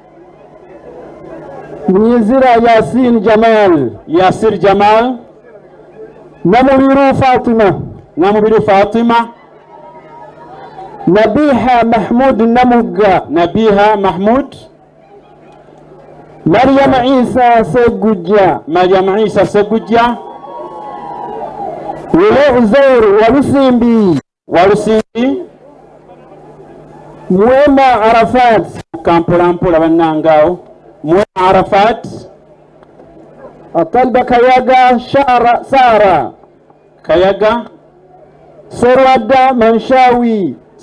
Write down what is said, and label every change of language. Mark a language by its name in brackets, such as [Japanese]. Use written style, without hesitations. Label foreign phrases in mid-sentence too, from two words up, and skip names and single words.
[Ganda] Mnyezira Yasir Jamal Namubiru Fatima Nabiha Mahmud Maryam Isa Segujja Uzair Walusimbi Mwema Arafat Kampolampola bannangao Mwema Arafat Atalba Kayaga Sara Kayaga Serwada Manshawi